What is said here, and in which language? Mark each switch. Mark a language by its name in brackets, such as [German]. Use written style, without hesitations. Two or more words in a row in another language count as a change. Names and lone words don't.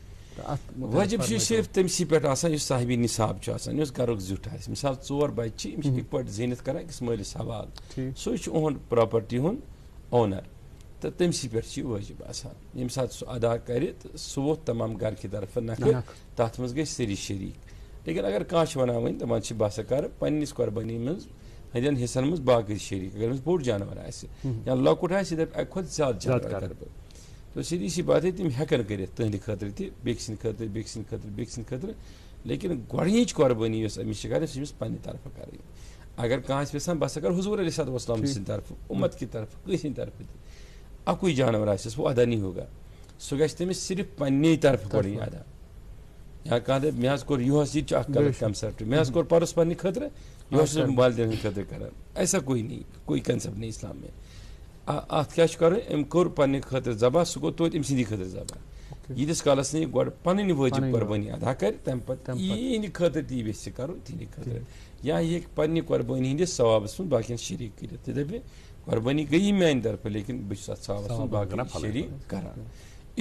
[Kashmiri] وٲجِب چھُ صرف تٔمسٕے پٮ۪ٹھ آسان یُس صاحبِ نِصاب چھُ آسان یُس گرُک زیُٹھ آسہِ مِثال 4 بچہِ چھِ یِم چھِ یِتھ پٲٹھۍ زیٖنِتھ کران أکِس مٲلِس حوالہٕ سُے چھُ یِہُنٛد پراپرٹی ہُنٛد اونر تہٕ تٔمسٕے پٮ۪ٹھ چھُ یہِ وٲجِب آسان ییٚمہِ ساتہٕ سُہ ادا کرِ تہٕ سُہ ووت تمام گرٕکہِ طرفہٕ نکھٕ تتھ منٛز گٔے سٲری شریٖک لیکن اگر کانٛہہ چھُ ونان وۄنۍ دپان چھِ بہٕ ہسا کرٕ پننِس قۄربٲنی منٛز ہٕنٛدٮ۪ن حِصن منٛز باقٕے شریٖک اگر أمِس بوٚڑ جانور آسہِ یا لۄکُٹ آسہِ یہِ دپہِ اکہِ کھۄتہٕ زیادٕ جانور کرٕ بہٕ [Urdu] تو سیدھی سی بات ہے [Kashmiri] تِم ہٮ۪کن کٔرِتھ تٕہنٛدِ خٲطرٕ تہِ بیٚکہِ سٕنٛدِ خٲطرٕ بیٚکہِ سٕنٛدِ خٲطرٕ بیٚکہِ سٕنٛدِ خٲطرٕ لیکن گۄڈنِچ قۄربٲنی یۄس أمِس چھِ کرٕنۍ سُہ چھِ أمِس پننہِ طرفہٕ کرٕنۍ اگر کانٛہہ آسہِ یژھان بہٕ ہسا کرٕ حضوٗر [Arabic] علیہ الصلوۃ والسلام [Kashmiri] سٕنٛدِ طرفہٕ اُمت کہِ طرفہٕ کٲنٛسہِ ہٕنٛدِ طرفہٕ تہِ اکُے جانور آسٮ۪س [Urdu] وہ ادا نہیں ہوگا [Kashmiri] سُہ گژھِ تٔمِس صرف پننے طرفہٕ گۄڈٕنۍ ادا یا کانٛہہ دپہِ مےٚ حظ کوٚر یِہُس یہِ تہِ چھُ اکھ غلط کنسیپٹ مےٚ حظ کوٚر پرُس پننہِ خٲطرٕ یِہُس چھُس بہٕ والدین ہٕنٛدِ خٲطرٕ کران [Urdu] ایسا کوئی نہیں کوئی کنسیپٹ نہیں اسلام میں [Kashmiri] اتھ کیٛاہ چھُ کرُن أمۍ کوٚر پننہِ خٲطرٕ ذبح سُہ گوٚو توتہِ أمۍ سٕنٛدی خٲطرٕ ذبح ییٖتِس کالَس نہٕ یہِ گۄڈٕ پَنٕنۍ وٲجِب قۄربٲنی ادا کَرِ تَمہِ پَتہٕ یِہِنٛدِ خٲطرٕ تی یژھِ کَرُن تِہِنٛدِ خٲطرٕ یا یہِ ہیٚکہِ پنٛنہِ قۄربٲنی ہِنٛدِس ثوابَس منٛز باقیَن شریٖک کٔرِتھ تہِ دَپہِ قۄربٲنی گٔیی میٛانہِ طرفہٕ لیکِن بہٕ چھُس اَتھ ثوابَس منٛز باقٕے شریٖک کَران یہِ